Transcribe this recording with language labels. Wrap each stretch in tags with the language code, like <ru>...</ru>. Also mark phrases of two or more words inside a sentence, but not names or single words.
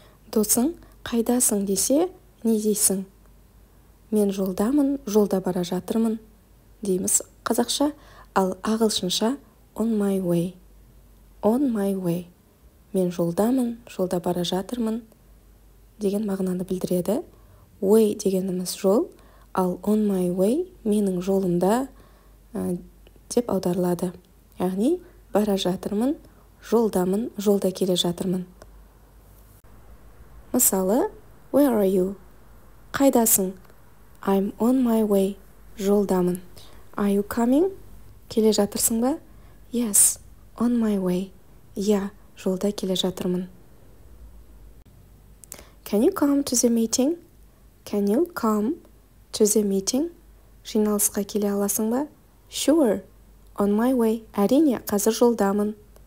<kk>Досың қайдасың десе, не дейсің? Мен жолдамын, жолда бара жатырмын дейміз қазақша, ал ағылшынша</kk> <en>on my way. On my way.</en> <kk>Мен жолдамын, жолда бара жатырмын деген мағынаны білдіреді. Way дегеніміз жол, ал</kk> <en>on my way</en> <kk>менің жолымда деп аударылады. Яғни бара жатырмын, жолдамын, жолда келе жатырмын. Мысалы,</kk> <en>where are you? Қайдасың? I'm on my way. Жолдамын. Are you coming?</en> <kk>Келе жатырсың ба?</kk> <en>Yes, on my way.</en> <kk>Я, жолда келе жатырмын.</kk> <en>Can you come to the meeting? Can you come to the meeting?</en> <kk>Жиналысқа келе аласың ба?</kk> <en>Sure, on my way.</en> <kk>Әрине, қазір жолдамын.</kk>